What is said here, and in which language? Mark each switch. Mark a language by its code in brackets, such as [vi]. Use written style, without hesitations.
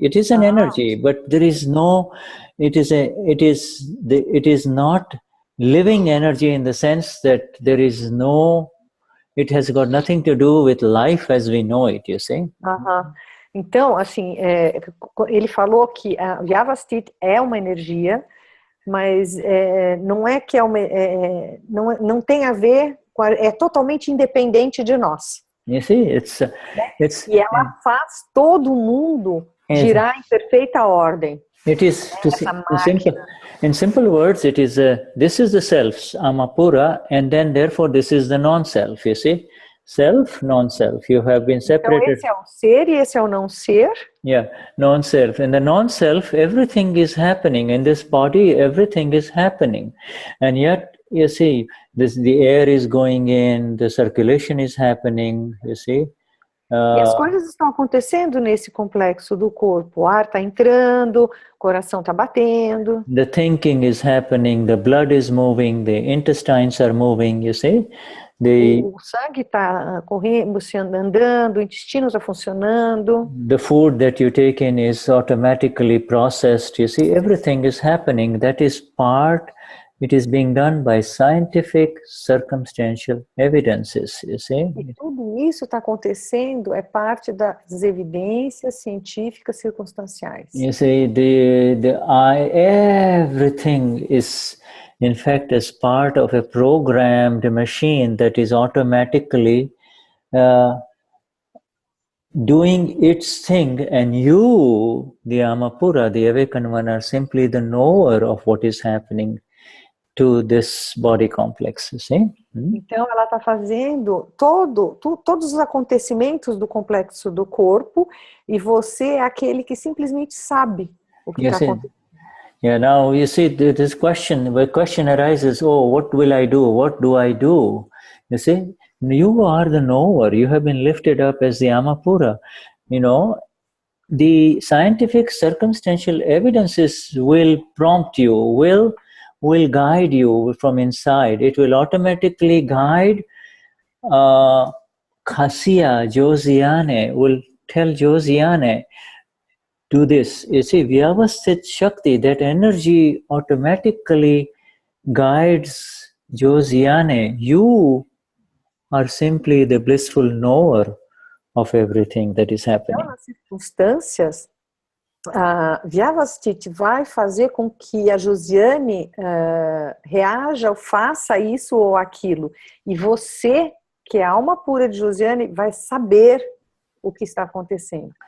[en] It is an energy, but there is no. It is not living energy in the sense that there is no. It has got nothing to do with life as we know it. You see. [pt] Então, assim, ele falou que a Vyavasthit é uma energia, mas não é que não tem a ver com é totalmente independente de nós. [en] You see, [pt] e ela faz todo mundo girar em perfeita ordem. [en] It is in simple words. It is this is the self, Amapura, and then therefore this is the non-self. You see. Self, non-self. You have been separated. [pt] Então esse é o ser e esse é o não ser. [en] Yeah, non-self. In the non-self, everything is happening. In this body, everything is happening. And yet, you see, the air is going in, the circulation is happening, you see. [pt] E as coisas estão acontecendo nesse complexo do corpo. O ar está entrando, o coração está batendo. [en] The thinking is happening, the blood is moving, the intestines are moving, you see. [pt] O sangue está correndo, andando, o intestino está funcionando. [en] The food that you take in is automatically processed. You see, everything is happening. That is part. It is being done by scientific circumstantial evidences. You see. [pt] E tudo isso está acontecendo é parte das evidências científicas circunstanciais. [en] You see, everything is. In fact, as part of a programmed machine that is automatically doing its thing, and you, the Amapura, the awakened one, are simply the knower of what is happening to this body complex, you see? Então, ela está fazendo todos os acontecimentos do complexo do corpo, e você é aquele que simplesmente sabe o que está acontecendo. Yeah, now you see this question, the question arises, oh, what will I do? What do I do? You see, you are the knower. You have been lifted up as the Amapura. You know, the scientific circumstantial evidences will prompt you, will guide you from inside. It will automatically guide Khasiya, Josiane, will tell Josiane, do this. You see, Vyavasthit Shakti, that energy automatically guides Josiane. You are simply the blissful knower of everything that is happening. [pt] Então, nas circunstâncias, a Vyavasthit vai fazer com que a Josiane reaja ou faça isso ou aquilo. E você, que é a alma pura de Josiane, vai saber o que está acontecendo.